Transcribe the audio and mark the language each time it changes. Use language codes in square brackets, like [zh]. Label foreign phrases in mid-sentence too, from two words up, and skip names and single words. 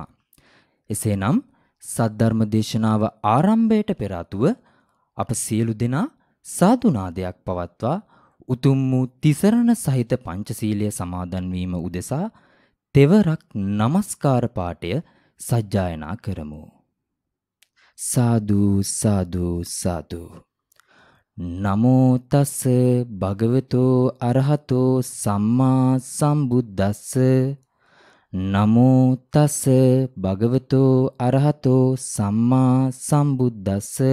[si] එසේනම් සද්ධර්ම දේශනාව ආරම්භයට පෙර ආතුව අප සියලු දෙනා සාදුනාදයක් පවත්වා උතුම් වූ තිසරණ සහිත පංචශීලය සමාදන් වීම උදෙසා තෙවරක් නමස්කාර පාඨය සජ්ජායනා කරමු. සාදු සාදු සාදු. [pi] නමෝ තස් භගවතෝ අරහතෝ සම්මා සම්බුද්දස්ස. නමෝ තස් භගවතෝ අරහතෝ සම්මා සම්බුද්දස්ස.